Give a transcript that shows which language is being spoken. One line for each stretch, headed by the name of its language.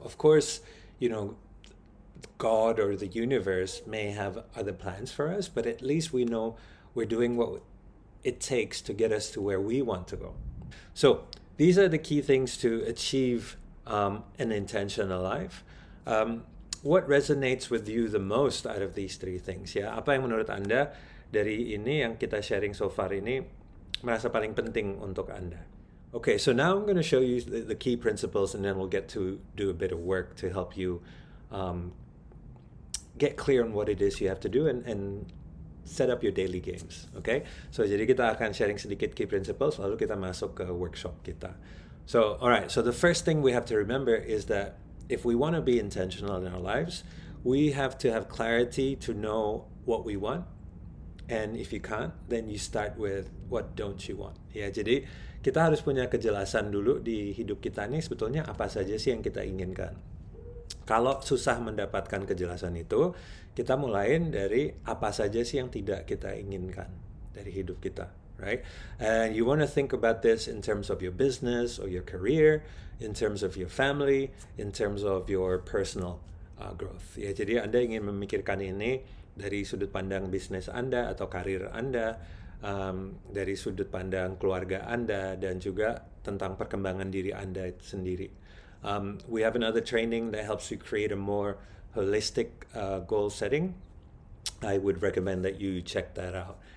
English: Of course, God or the universe may have other plans for us, but at least we know we're doing what it takes to get us to where we want to go. So these are the key things to achieve an intentional life. What resonates with you the most out of these three things?
Indonesian: Ya, apa yang menurut Anda dari ini yang kita sharing
English: so far
Indonesian: ini merasa paling penting untuk Anda?
English: Okay, so now I'm going to show you the key principles, and then we'll get to do a bit of work to help you um, get clear on what it is you have to do and set up your daily games.
Indonesian: Okay, so jadi kita akan sharing sedikit
English: key principles,
Indonesian: lalu kita masuk ke workshop kita.
English: So, all right, so the first thing we have to remember is that if we want to be intentional in our lives, we have to have clarity to know what we want. And if you can't, then you start with what don't you want.
Indonesian: Ya, jadi kita harus punya kejelasan dulu di hidup kita nih sebetulnya apa saja sih yang kita inginkan. Kalau susah mendapatkan kejelasan itu, kita mulain dari apa saja sih yang tidak kita inginkan dari hidup kita, right?
English: And you want to think about this in terms of your business or your career, in terms of your family, in terms of your personal growth.
Indonesian: Ya, jadi Anda ingin memikirkan ini dari sudut pandang bisnis Anda atau karir Anda, dari sudut pandang keluarga Anda, dan juga tentang perkembangan diri Anda sendiri.
English: We have another training that helps you create a more holistic goal setting. I would recommend that you check that out.